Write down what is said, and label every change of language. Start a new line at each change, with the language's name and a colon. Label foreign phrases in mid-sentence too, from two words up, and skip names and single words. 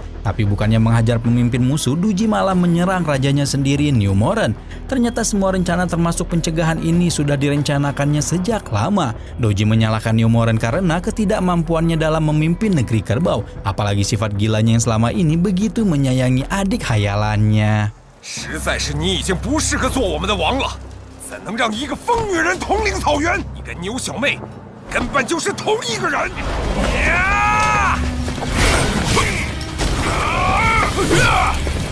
Indonesian: Tapi bukannya menghajar pemimpin musuh, Doji malah menyerang rajanya sendiri, New Moren. Ternyata semua rencana termasuk pencegahan ini sudah direncanakannya sejak lama. Doji menyalahkan New Moren karena ketidakmampuannya dalam memimpin negeri kerbau. Apalagi sifat gilanya yang selama ini begitu menyayangi adik hayalannya.
Chinese: 实在是你已经不适合做我们的王了，怎能让一个疯女人统领草原？你跟牛小妹根本就是同一个人！呀！ ，